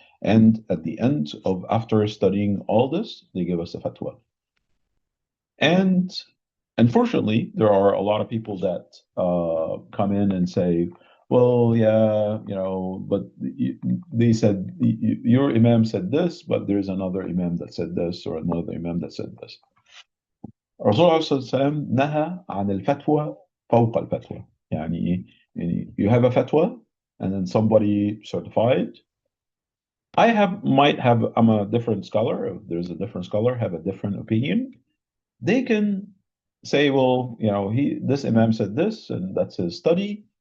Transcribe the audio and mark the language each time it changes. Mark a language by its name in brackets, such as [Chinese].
[English] And at the end of after studying all this, they gave us a fatwa. And Unfortunately, there are a lot of people that come in and say, well, yeah, but they said your imam said this, but there's another imam that said this, or another imam that said this. [Arabic] الرسول عليه الصلاة والسلام نهى عن الفتوى فوق الفتوى. [English] يعني you have a fatwa and then somebody certified. I'm a different scholar. If there's a different scholar, have a different opinion. They can say, well, this imam said this, and that's his study.